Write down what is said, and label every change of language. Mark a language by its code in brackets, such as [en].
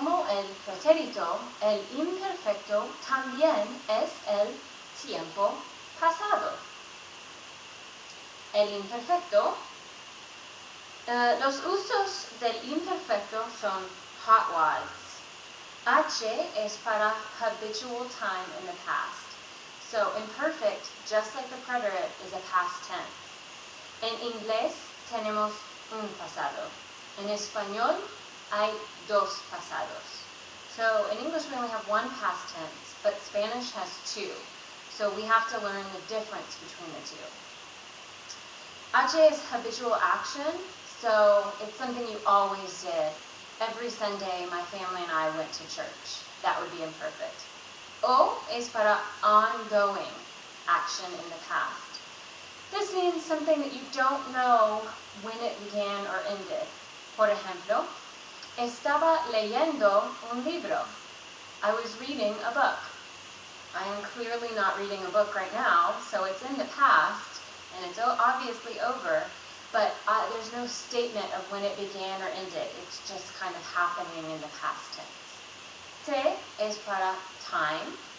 [es] el pretérito, el imperfecto también es el tiempo pasado. El imperfecto, los usos del imperfecto son hotwise. H es para [en] habitual time in the past. So imperfect, just like the preterite, is a past tense. [es] En inglés tenemos un pasado. En español hay dos pasados. [en] So in English we only have one past tense, but Spanish has two. So we have to learn the difference between the two. H is habitual action, so it's something you always did. Every Sunday my family and I went to church. That would be imperfect. [es] O es para [en] ongoing action in the past. This means something that you don't know when it began or ended. [es] Por ejemplo, estaba leyendo un libro. [en] I was reading a book. I am clearly not reading a book right now, so it's in the past, and it's obviously over, but there's no statement of when it began or ended. It's just kind of happening in the past tense. [es] Te es para [en] time.